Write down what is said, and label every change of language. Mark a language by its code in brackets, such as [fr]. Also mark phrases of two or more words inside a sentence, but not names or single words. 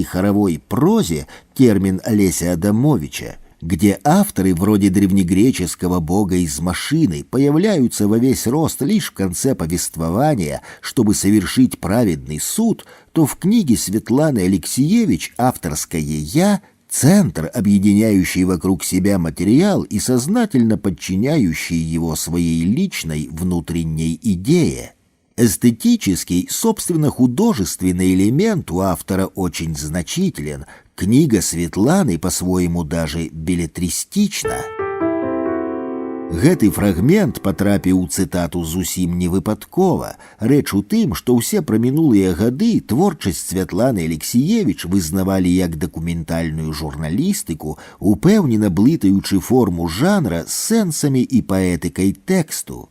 [ru] хоровой прозе, термин Олеся Адамовича, где авторы вроде древнегреческого бога из машины появляются во весь рост лишь в конце повествования, чтобы совершить праведный суд, то в книге Светланы Алексиевич авторское «Я» — центр, объединяющий вокруг себя материал и сознательно подчиняющий его своей личной внутренней идее. Эстетический, собственно, художественный элемент у автора очень значителен. Книга Светланы по-своему даже беллетристична. [be] Гэты фрагмент патрапіў у цытату зусім не выпадкова. Рэч у тым, што ўсе пра мінулыя гады творчасць Святланы Алексіевіч вызнавалі як дакументальную журналістыку, упэўнена блытаючы форму жанра з сэнсамі і паэтыкай тэксту.